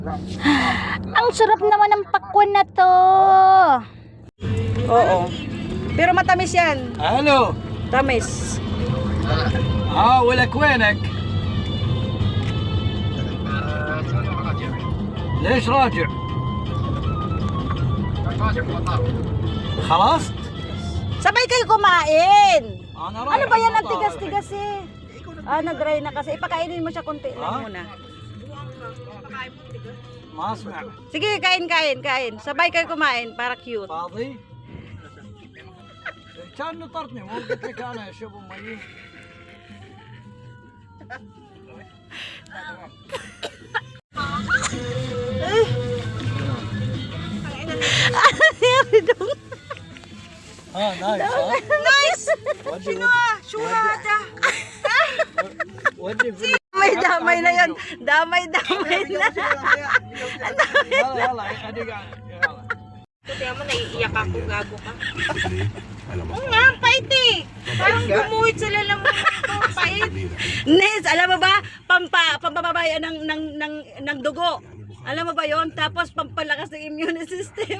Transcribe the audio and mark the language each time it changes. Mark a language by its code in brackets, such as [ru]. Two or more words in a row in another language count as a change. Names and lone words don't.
[tl] Ang sarap naman ng pakwan na to. Oo. Pero matamis yan. [ar] الو [tl] Tamis. [ar] ولك وينك؟ ليش راجع؟ خلصت؟ [tl] Sabay kayo kumain. [ar] أنا [tl] Ano ba yan ang tigas-tigas eh? Nag-dry na kasi. Ipakainin mo siya konti lang muna. [ar] ما اسمع. [tl] Sige, kain. Sabay kayo kumain para cute. [ar] فاضي؟ كان نطرتني مو قلت لك انا اشرب مي. [en] نايس. Nice! [ar] ودي Shurada! ودي في [tl] Damay na yan. Damay na. [ar] يلا يلا ادق يلا. [tl] Kaya mo naiiyak ako, gago ka. Oo nga, ang pait eh. Parang gumuhit sa lalamunan ko, pait. Nes, alam mo ba? Pampababayan ng dugo. Alam mo ba yon? Tapos pampalakas ng immune system.